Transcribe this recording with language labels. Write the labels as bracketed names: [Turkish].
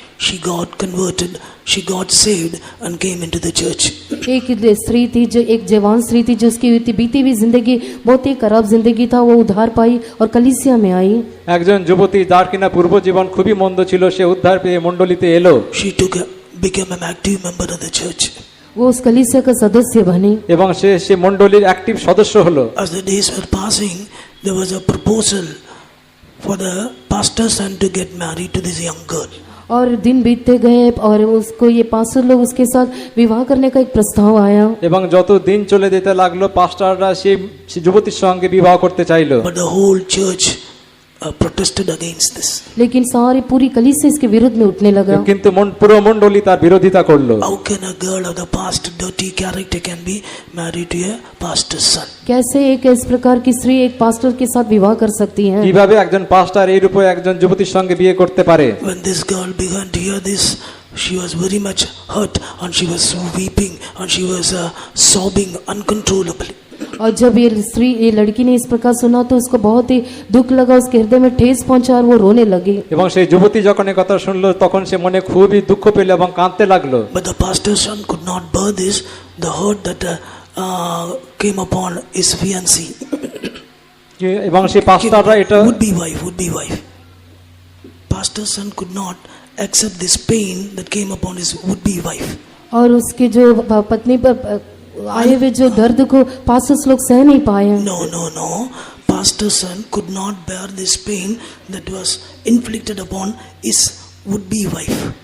[English] She got converted, she got saved and came into the church. [Hindi] एक स्त्री थी, जो एक जवान स्त्री थी, जिसकी बीती हुई जिंदगी बहुत ही खराब जिंदगी था, वो उद्धार पाई और कलीसिया में आई। [Bangla] একজন যুবতী যার কিনা পূর্ব জীবন খুবই মন্দ ছিল, সে উদ্ধার পেয়ে মণ্ডলীতে এলো। [English] She became an active member of the church. [Hindi] वो उस कलीसिया का सदस्य बनी [Bangla] এবং সে মণ্ডলীর অ্যাক্টিভ সদস্য হলো। [English] As the days were passing, there was a proposal for the pastor's son to get married to this young girl. [Hindi] और दिन बीतते गए और उसको ये पास्टर लोग उसके साथ विवाह करने का एक प्रस्ताव आया। [Bangla] এবং যত দিন চলে যেতে লাগলো, পাস্টাররা সেই যুবতীর সঙ্গে বিবাহ করতে চাইলো। [English] But the whole church protested against this. [Hindi] लेकिन सारी पूरी कलीसिया इसके विरुद्ध में उठने लगा। [Bangla] কিন্তু পুরো মণ্ডলী তার বিরোধিতা করলো। [English] How can a girl of the past dirty character can be married to a pastor's son? [Hindi] कैसे एक इस प्रकार की स्त्री एक पास्टर के साथ विवाह कर सकती है? [Bangla] কিভাবে একজন পাস্টার এই রূপে একজন যুবতীর সঙ্গে বিয়ে করতে পারে? [English] When this girl began to hear this, she was very much hurt and she was weeping and she was sobbing uncontrollably. [Hindi] और जब ये लड़की ने इस प्रकार सुना तो उसको बहुत ही दुख लगा, उसके हृदय में ठेस पहुंचा और वो रोने लगी। [Bangla] এবং সেই যুবতী যখন এই কথা শুনলো, তখন সে মনে খুবই দুঃখ পেল এবং কাঁদতে লাগলো। [English] But the pastor's son could not bear this, the hurt that came upon his fiancée. [Bangla] এবং সেই পাস্টাররা এটা [English] would be wife. Pastor's son could not accept this pain that came upon his would be wife. [Hindi] और उसके जो पत्नी पर आए हुए जो दर्द को पास्टर्स लोग सह नहीं पाए। [English] No. Pastor's son could not bear this pain that was inflicted upon his would-be wife.